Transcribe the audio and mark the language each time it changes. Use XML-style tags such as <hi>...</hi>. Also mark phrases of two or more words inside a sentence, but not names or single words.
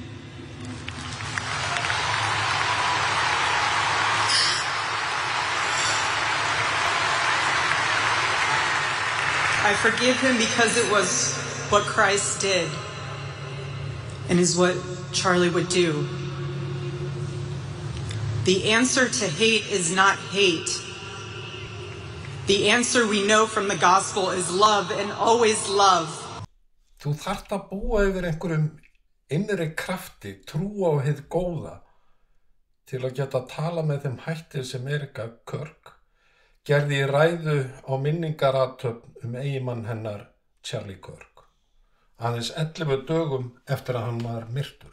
<en>I forgive him because it was what Christ did and is what Charlie would do. The answer to hate is not hate. The answer we know from the gospel is love and always love.</en> <is>Þú þarft að búa yfir einhverjum innri krafti, trú á hið góða til að geta tala með þeim hætti sem Erika Kirk gerði í ræðu á minningarathöfn eiginmann hennar Charlie Kirk, aðeins 11 dögum eftir að hann var myrtur.</is>